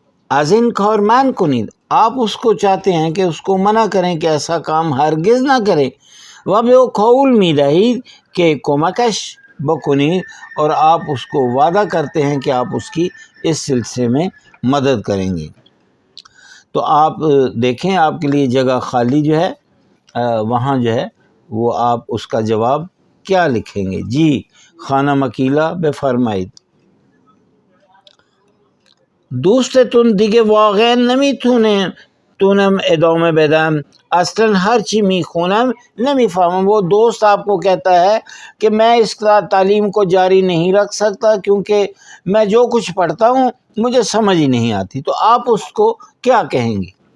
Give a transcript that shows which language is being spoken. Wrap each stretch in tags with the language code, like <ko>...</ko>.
<fa>از این کار منع کنید،</fa> <ur>آپ اس کو چاہتے ہیں کہ اس کو منع کریں کہ ایسا کام ہرگز نہ کرے،</ur> <fa>و به او قول می‌دهید کہ کمکش بکنید،</fa> <ur>اور آپ اس کو وعدہ کرتے ہیں کہ آپ اس کی اس سلسلے میں مدد کریں گے۔ تو آپ دیکھیں آپ کے لیے جگہ خالی جو ہے وہاں جو ہے وہ آپ اس کا جواب کیا لکھیں گے؟ جی خانم اکیلا بفرمایید.</ur> <fa>دوستتون دیگه واقعا نمیتونم ادامه بدم، اصلا ہر چی میخونم نمیفهمم.</fa> <ur>وہ دوست آپ کو کہتا ہے کہ میں اس تعلیم کو جاری نہیں رکھ سکتا کیونکہ میں جو کچھ پڑھتا ہوں مجھے سمجھ ہی نہیں آتی. تو آپ اس کو کیا کہیں گی؟</ur>